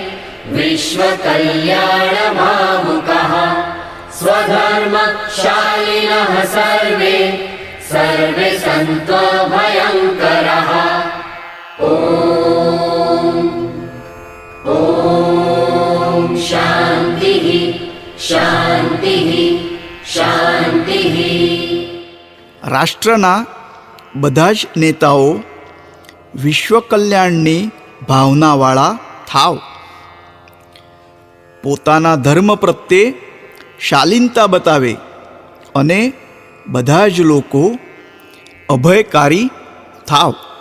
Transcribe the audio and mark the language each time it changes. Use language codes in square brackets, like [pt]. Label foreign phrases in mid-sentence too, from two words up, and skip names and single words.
[sa] विश्वकल्याणमामुकः स्वधर्मशालिनः सर्वे सर्वे सन्त्वभयङ्करः ॐ शान्तिः शान्तिः शान्तिः. [gu] રાષ્ટ્રના બધા જ નેતાઓ વિશ્વ કલ્યાણની ભાવનાવાળા થાવ. પોતાના ધર્મ પ્રત્યે શાલીનતા બતાવે અને બધા જ લોકો અભયકારી થાવ.